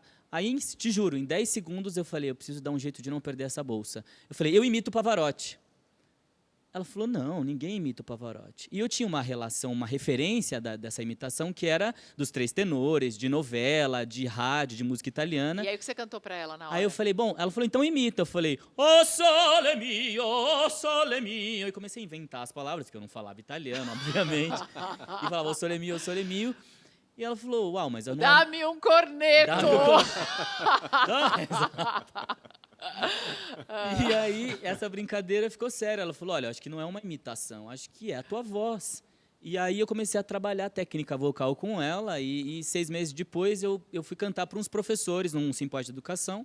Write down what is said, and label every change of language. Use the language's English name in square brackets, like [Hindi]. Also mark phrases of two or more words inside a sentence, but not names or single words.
[Portuguese] Aí, te juro, em 10 segundos eu falei, eu preciso dar um jeito de não perder essa bolsa. Eu falei, eu imito o Pavarotti. Ela falou, não, ninguém imita o Pavarotti. E eu tinha uma relação, uma referência dessa imitação, que era dos Três Tenores, de novela, de rádio, de música italiana. E aí o que você cantou pra ela na hora? Aí eu falei, bom, ela falou, então imita. Eu falei, [Italian] oh sole mio, oh sole mio. [Portuguese] E comecei a inventar as palavras, porque eu não falava italiano, obviamente. E falava, [Italian] oh sole mio, oh sole mio. [Portuguese] E ela falou, uau, mas eu não... Dá-me um corneto! Dá-me um corneto. E aí, essa brincadeira ficou séria. Ela falou, olha, acho que não é uma imitação, acho que é a tua voz. E aí eu comecei a trabalhar a técnica vocal com ela e 6 meses depois eu fui cantar para uns professores num simpósio de educação.